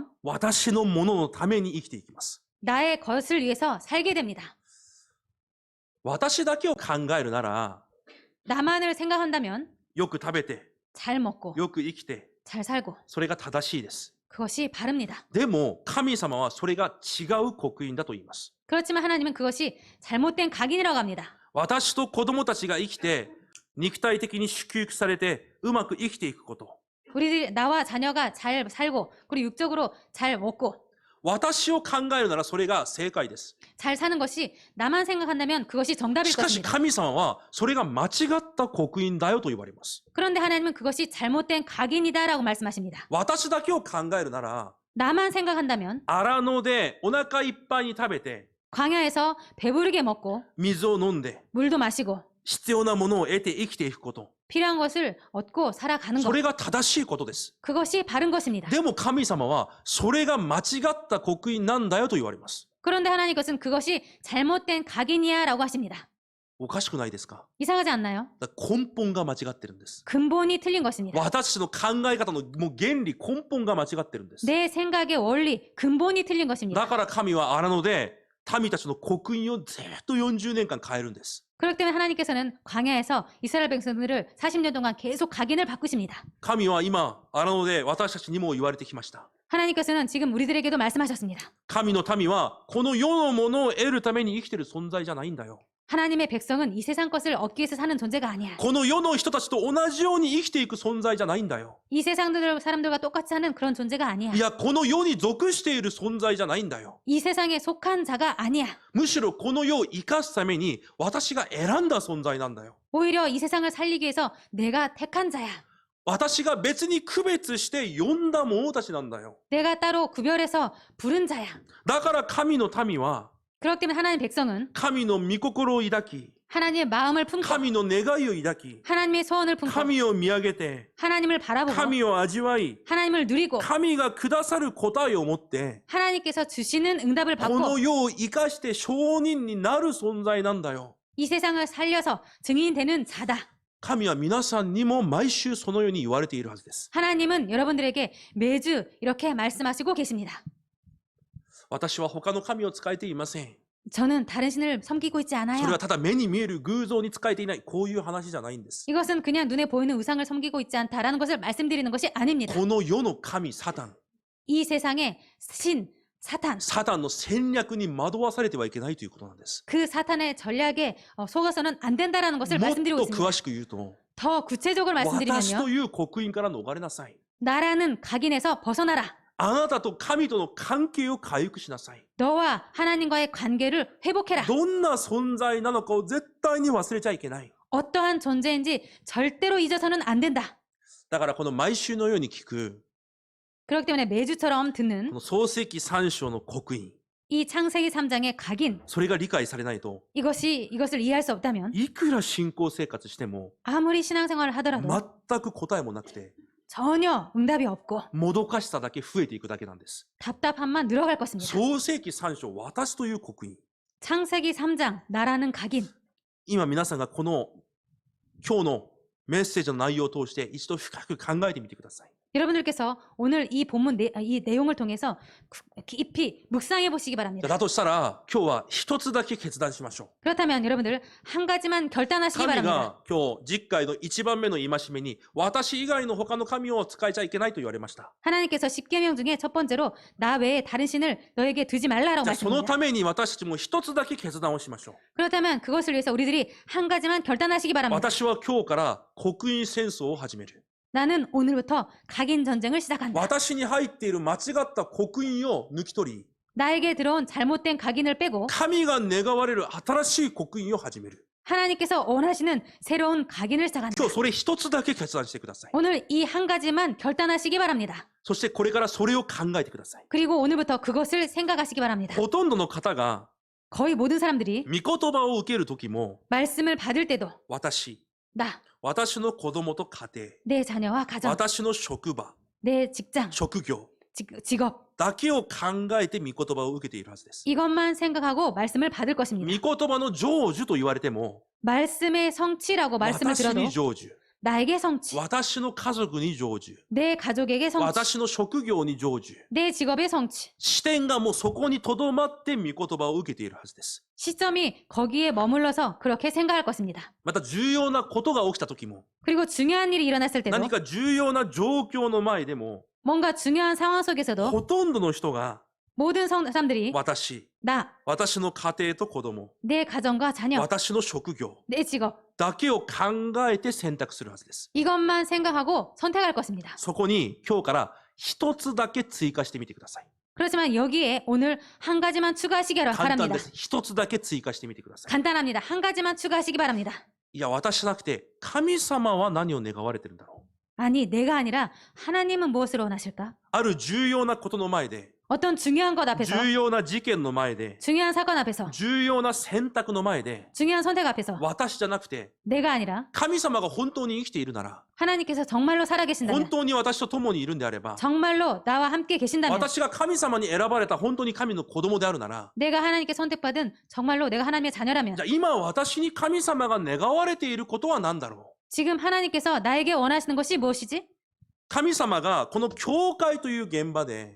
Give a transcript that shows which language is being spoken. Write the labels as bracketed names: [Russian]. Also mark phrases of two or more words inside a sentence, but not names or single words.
[Japanese] 私のもののために生きていきます。 [Korean] 나의 것을 위해서 살게 됩니다. [Japanese] 私だけを考えるなら [Korean] 나만을 생각한다면 [Japanese] よく食べて [Korean] 잘 먹고 [Japanese] よく生きて [Korean] 잘 살고 [Japanese] それが正しいです。 [Korean] 그것이 바릅니다. [Japanese] でも神様はそれが違う刻印だと言います。 [Korean] 그렇지만 하나님은 그것이 잘못된 각인이라고 합니다. [Japanese] 私と子供たちが生きて肉体的に祝福されてうまく生きていくこと。 [Korean] 나와 자녀가 잘 살고 그리고 육적으로 잘 먹고 [Japanese] 私を考えるならそれが正解です。 [Korean] 잘 사는 것이 나만 생각한다면 그것이 정답일 [Japanese] しかし [Korean] 것입니다. [Japanese] 神様はそれが間違った刻印だよと言われます。 [Korean] 그런데 하나님은 그것이 잘못된 각인이다라고 말씀하십니다. [Japanese] 私だけを考えるなら [Korean] 나만 생각한다면 [Japanese] 荒野でお腹いっぱいに食べて [Korean] 광야에서 배부르게 먹고 [Japanese] 水を飲んで [Korean] 물도 마시고 [Japanese] 必要なものを得て生きていくこと。 [Korean] 필요한 것을 얻고 살아가는 [Japanese] そ [Korean] 것. [Japanese] れが正しいことです。 [Korean] 그것이 바른 것입니다. [Japanese] でも神様はそれが間違った刻印なんだよと言われます。 [Korean] 그런데 하나님께서는 그것이 잘못된 각인이야 라고 하십니다. [Japanese] おかしくないですか？ [Korean] 이상하지 않나요? [Japanese] だから根本が間違ってるんです。 [Korean] 근본이 틀린 것입니다. [Japanese] 私たちの考え方のもう原理根本が間違ってるんです。 [Korean] 내 생각의 원리, 근본이 틀린 것입니다. [Japanese] だから神は荒野で民たちの刻印をずっと40年間変えるんです。 [Korean] 그렇기 때문에 하나님께서는 광야에서 이스라엘 백성들을 40년 동안 계속 각인을 바꾸십니다. [Japanese] 神は今荒野で私たちにも言われてきました。 [Korean] 하나님께서는 지금 우리들에게도 말씀하셨습니다. [Japanese] 神の民はこの世のものを得るために生きている存在じゃないんだよ。 [Korean] 하나님의 백성은 이 세상 것을 얻기 위해서 사는 존재가 아니야. [Japanese] この世の人たちと同じように生きていく存在じゃないんだよ。 [Korean] 이 세상 사람들과 똑같이 사는 그런 존재가 아니야. [Japanese] いや、この世に属している存在じゃないんだよ。 [Korean] 이 세상에 속한 자가 아니야. [Japanese] むしろこの世を生かすために私が選んだ存在なんだよ。 [Korean] 오히려 이 세상을 살리기 위해서 내가 택한 자야. [Japanese] 私が別に区別して呼んだ者たちなんだよ。 [Korean] 내가 따로 구별해서 부른 자야. [Japanese] だから神の民は [Korean] 그렇기 때문에 하나님 백성은 [Japanese] 神の御心を抱き、 [Korean] 하나님의 마음을 품고 [Japanese] 神の願いを抱き、 [Korean] 하나님의 소원을 품고 [Japanese] 神を見上げて、 [Korean] 하나님을 바라보고 [Japanese] 神を味わい、 [Korean] 하나님을 누리고 [Japanese] 神がくださる答えを持って、 [Korean] 하나님께서 주시는 응답을 [Japanese] この [Korean] 받고 [Japanese] 世を生かして証人になる存在なんだよ。 [Korean] 이 세상을 살려서 증인되는 자다. [Japanese] 神は皆さんにも毎週そのように言われているはずです。 [Korean] 하나님은 여러분들에게 매주 이렇게 말씀하시고 계십니다. [Japanese] 私は他の神を仕えていません。 [Korean] 저는 다른 신을 섬기고 있지 [Japanese] それ [Korean] 않아요. [Japanese] はただ目に見える偶像に仕えていない、こういう話じゃないんです。 [Korean] 이것은 그냥 눈에 보이는 우상을 섬기고 있지 않다라는 것을 말씀드리는 것이 아닙니다. [Japanese] この世の神サタン、 [Korean] 이 세상의 신, 사탄, [Japanese] サタンの戦略に惑わされてはいけないということなんです。 [Korean] 그 사탄의 전략에 속아서는 안 된다라는 것을 [Japanese] もっと [Korean] 말씀드리고 있습니다. [Japanese] 詳しく言うと、 [Korean] 더 구체적으로 [Japanese] 私 [Korean] 말씀드리면요. [Japanese] という刻印から逃れなさい。 [Korean] 나라는 각인에서 벗어나라. [Japanese] あなたと神との関係を回復しなさい。 [Korean] 너와 하나님과의 관계를 회복해라. [Japanese] どんな存在なのかを絶対に忘れちゃいけない。 [Korean] 어떠한 존재인지 절대로 잊어서는 안 된다. [Japanese] だからこの毎週のように聞く、 [Korean] 그렇기 때문에 매주처럼 [Japanese] こ [Korean] 듣는 [Japanese] の創世記3章の刻印、 [Korean] 이 창세기 3장의 각인, [Japanese] それが理解されないと、 [Korean] 이것을 이해할 수 없다면 [Japanese] いくら信仰生活しても、 [Korean] 아무리 신앙생활을 하더라도 [Japanese] 全く答えもなくて、 [Korean] 전혀 응답이 없고 [Japanese] もどかしさだけ増えていくだけなんです。 [Korean] 답답함만 늘어갈 것입니다. [Japanese] 創世記3章、私という刻印。 [Korean] 창세기 3장, 나라는 각인. [Japanese] 今皆さんがこの今日のメッセージの内容を通して一度深く考えてみてください。 [Korean] 여러분들께서 오늘 이 본문 이 내용을 통해서 깊이 묵상해 보시기 바랍니다. [Japanese] だとしたら今日は一つだけ決断しましょ [Korean] 그렇다면 여러분들 한 가지만 [Japanese] う。 [Korean] 결단하시기 [Japanese] 神 [Korean] 바랍니다. [Japanese] が今日実会の一番目の戒めに私以外の他の神を使えちゃいけないと言われました。 [Korean] 하나님께서 10계명 중에 첫 번째로 나 외에 다른 신을 너에게 두지 말라라고 [Japanese] じゃあその [Korean] 말씀합니다. [Japanese] ために私たちも一つだけ決断をしましょう。 [Korean] 그렇다면 그것을 위해서 우리들이 한 가지만 결단하시기 바랍니다. [Japanese] 私は今日から刻印戦争を始める。 [Korean] 나는 오늘부터 각인 전쟁을 시작한다. [Japanese] 私に入っている間違った刻印を抜き取り、 [Korean] 나에게 들어온 잘못된 각인을 빼고 [Japanese] 神が願われる新しい刻印を始める。 [Korean] 하나님께서 원하시는 새로운 각인을 시작한다. [Japanese] 今日それ一つだけ決断してください。 [Korean] 오늘 이 한 가지만 결단하시기 바랍니다. [Japanese] そしてこれからそれを考えてください。 [Korean] 그리고 오늘부터 그것을 생각하시기 바랍니다. [Japanese] ほとんどの方が [Korean] 거의 모든 사람들이 [Japanese] 御言葉を受ける時も [Korean] 말씀을 받을 때도 [Japanese] 私、 [Korean] 나, [Japanese] 私の子供と家庭、 [Korean] 내 자녀와 가정, [Japanese] 私の職場、 [Korean] 내 직장, [Japanese] 職業 [Korean] 직업 [Japanese] だけを考えて御言葉を受けているはずです。 [Korean] 이것만 생각하고 말씀을 받을 [Japanese] 御 [Korean] 것입니다. [Japanese] 言葉の成就と言われても [Korean] 말씀의 성취라고 말씀을 [Japanese] 私 [Korean] 들어도 [Japanese] に成就、 [Korean] 나에게 성취, [Japanese] 私の家族に成就、 [Korean] 내 가족에게 성취, [Japanese] 私の職業に成就、 [Korean] 내 직업의 성취. [Japanese] 視点がもうそこにとどまって御言葉を受けているはずです。 [Korean] 시점이 거기에 머물러서 그렇게 생각할 것입니다. [Japanese] また重要なことが起きた時も [Korean] 그리고 중요한 일이 일어났을 때도 [Japanese] 何か重要な状況の前でも [Korean] 뭔가 중요한 상황 속에서도 [Japanese] ほとんどの人が [Korean] 모든 사람들이 [Japanese] 私、 [Korean] 나, [Japanese] 私の家庭と子供、 [Korean] 내 가정과 자녀, [Japanese] 私の職業 [Korean] 내 직업 [Japanese] だけを考えて選択するはずです。 [Korean] 이것만 생각하고 선택할 것입니다. [Japanese] そこに今日から一つだけ追加してみてください。 [Korean] 그렇지만 여기에 오늘 한 가지만 추가하시기 [Japanese] 簡単 [Korean] 바랍니다. [Japanese] です。一つだけ追加してみてください。 [Korean] 간단합니다. 한 가지만 추가하시기 바랍니다. [Japanese] いや、私じゃなくて、神様は何を願われてるんだろう。 [Korean] 아니, 내가 아니라 하나님은 무엇을 원하실까? [Japanese] ある重要なことの前で、 [Korean] 어떤 중요한 것 앞에서, [Japanese] 重要な事件の前で、 [Korean] 중요한 사건 앞에서, [Japanese] 重要な選択の前で、 [Korean] 중요한 선택 앞에서 [Japanese] 私じゃなくて、 [Korean] 내가 아니라 [Japanese] 神様が本当に生きているなら、 [Korean] 하나님께서 정말로 [Japanese] 本 [Korean] 살아계신다면, [Japanese] 当に私と共にいるんであれば、 [Korean] 정말로 나와 함께 계신다면, [Japanese] 私が神様に選ばれた本当に神の子供であるなら、 [Korean] 내가 하나님께 선택받은 정말로 내가 하나님의 자녀라면, [Japanese] じゃあ今私に神様が願われていることは何だろう。 [Korean] 지금 하나님께서 나에게 원하시는 것이 무엇이지? [Japanese] 神様がこの教会という現場で